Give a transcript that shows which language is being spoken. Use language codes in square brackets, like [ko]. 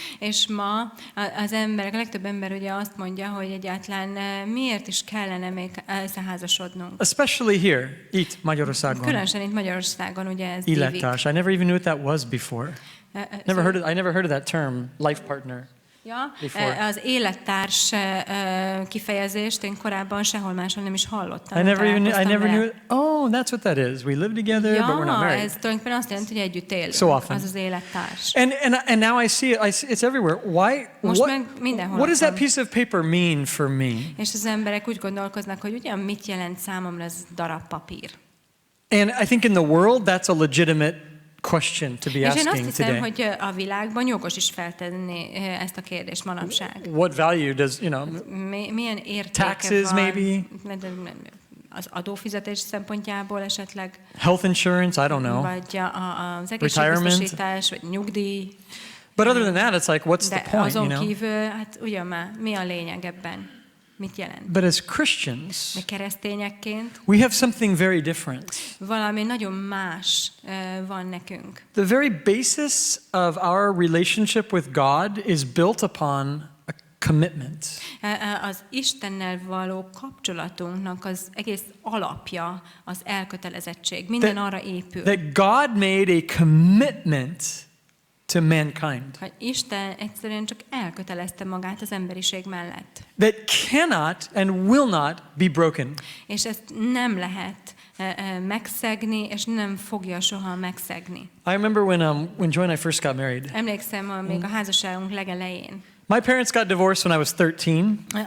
[hu] És ma az emberek, a legtöbb ember ugye azt mondja, hogy egyáltalán miért is kellene még összeházasodnunk. [en] Especially here, [hu] itt Magyarországon. Különösen itt Magyarországon ugye ez Élettárs. [en] I never even knew what that was before. I never heard of that term, life partner. [hu] Ja, az élettárs kifejezést én korábban sehol máshol nem is hallottam. [en] I never knew. Oh, that's what that is. We live together, but we're not married. [hu] Ez tulajdonképpen azt jelenti, hogy együtt élünk. [en] So often. [hu] Az az élettárs. [en] And now I see it. It's everywhere. Why? [hu] Most meg mindenhol. [en] What does that piece of paper mean for me? [hu] És az emberek úgy gondolkoznak, hogy ugyan mit jelent számomra ez darab papír. [en] And I think in the world that's a legitimate question to be asking today. [hu] És én azt hiszem, hogy a világban jogos is feltenni ezt a kérdést manapság. [en] What value does, [hu] milyen értéke [en] taxes [hu] van? [en] Maybe? [hu] Az adófizetés szempontjából esetleg? [en] Health insurance, I don't know. [hu] Vagy az egészségbiztosítás, vagy nyugdíj. [en] But other than that, it's like, what's the point, [hu] azon kívül, hát ugyan már, mi a lényeg ebben? Mit jelent? [en] But as Christians, [hu] de keresztényekként [en] we have something very different. [hu] Valami nagyon más van nekünk. [en] The very basis of our relationship with God is built upon a commitment. [hu] Az Istennel való kapcsolatunknak az egész alapja az elkötelezettség. Minden arra épül. [en] That God made a commitment to mankind. [hu] Hogy Isten egyszerűen csak elkötelezte magát az emberiség mellett. [en] That cannot and will not be broken. [hu] És ezt nem lehet megszegni, és nem fogja soha megszegni. [en] I remember when Joy and I first got married. [hu] Emlékszem még a házasságunk legelején. [en] My parents got divorced when I was 13.